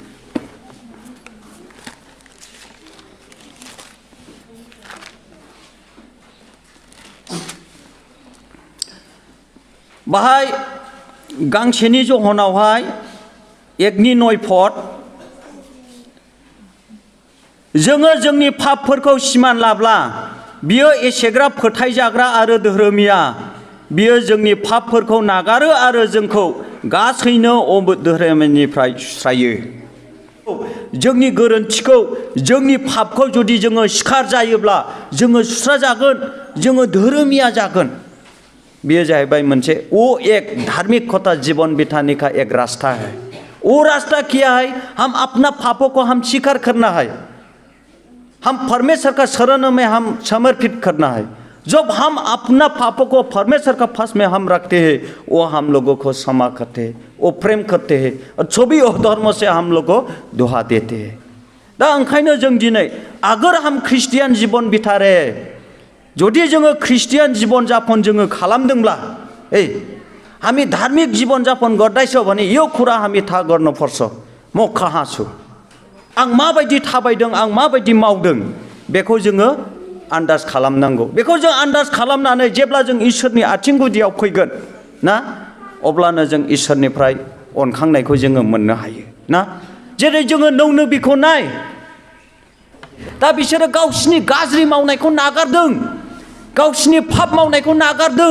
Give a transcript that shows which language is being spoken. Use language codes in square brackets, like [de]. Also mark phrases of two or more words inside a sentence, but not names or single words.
[brx] बाहाय गांसेनि जहनावहाय 1:9 पद, जोङो जोंनि पापफोरखौ सिमान लाब्ला बियो एसेग्राब फोथायजाग्रा आरो धोरोमिया, बियो जोंनि पापफोरखौ नागारो आरो जोंखौ गासैनो अधोरोमनिफ्राय सुस्रायो। जोंनि गोरोन्थिखौ, जोंनि पापखौ जुदि जोङो स्वीकार जायोब्ला जोङो सुस्राजागोन, जोङो धोरोमिया जागोन। बेयो जाहैबाय मोनसे [hi] वो एक धार्मिकता जीवन बिताने का एक रास्ता है। वो रास्ता क्या है? हम अपना पापों को हम स्वीकार करना है, हम परमेश्वर का शरण में हम समर्पित करना है। जब हम अपना पापों को परमेश्वर का पास में हम रखते हैं, वो हम लोगों को क्षमा करते हैं, वो प्रेम करते हैं और सभी धर्मों से हम लोग को दुआ देते हैं। [brx] दा ओंखायनो जों दिनै [hi] अगर हम ख्रिस्टियान जीवन बिता रहे, [brx] जुदि जोङो ख्रिस्टियान जीवन जापन जोङो खालामदोंब्ला, [ne] हामी धार्मिक जीवन जापन गर्दैछौँ भने यो कुरा हामी थाहा गर्नुपर्छ, म कहाँ छु, [brx] आं माबायदि थाबायदों, आं माबायदि मावदों, बेखौ जोङो आन्दाज खालामनांगौ। बेखौ जों आन्दाज खालामनानै जेब्ला जों इसोरनि आथिं गुदियाव फैगोन ना, अब्लानो जों इसोरनिफ्राय अनखांनायखौ जोङो मोननो हायो ना। जेरै जोङो नौनो बिखौ नाय, दा बिसोरो गावसिनि गाज्रि मावनायखौ नागारदों, गावसिनि पाप मावनायखौ नागारदों।